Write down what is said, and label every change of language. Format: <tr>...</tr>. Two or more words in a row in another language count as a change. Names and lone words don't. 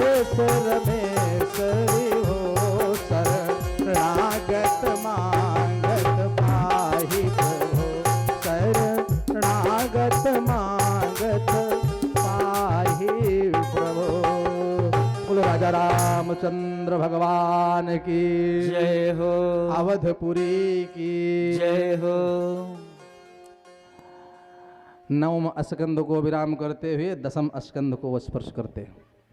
<hi>रमेश्वरी हो, शरणागत मांगत पाहि प्रभो, शरणागत मांगत पाहि प्रभो। बोलो राजा रामचंद्र भगवान की जय हो, अवधपुरी की जय हो। नवम स्कंद को विराम करते हुए दसम स्कंद को स्पर्श करते हैं।</hi>